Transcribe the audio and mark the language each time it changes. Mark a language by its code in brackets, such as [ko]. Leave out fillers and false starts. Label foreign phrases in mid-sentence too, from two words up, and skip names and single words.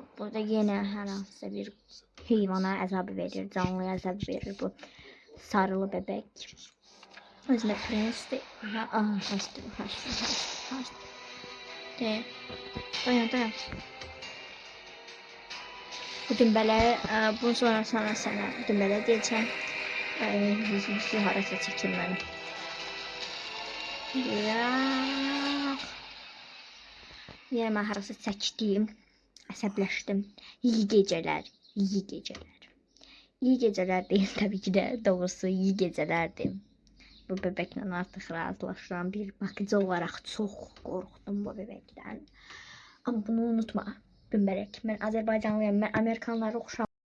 [az] Burada yine hər hansısa bir heyvana əzab verir, canlıya əzab verir bu sarılı bebek. Özünə prensdir. Kaçtı. Dayan. Bu dümbələri, bunun sonra sənə dümbələr deyəcəm. Harasa çəkin mənim. Yine mən harasa çəkdim, əsəbləşdim. [tr] İyi geceler. İyi geceler deyil tabii ki de, doğrusu iyi gecelerdi. [az] Bu bebeklə artıq razılaşıram. [tr] Bir bakıcı olarak [az] çox qorxdum bu bebekdən. Amma bunu unutma, Dümbələk. Mən Azərbaycanlıyam, mən Amerikanlara oxşamıram.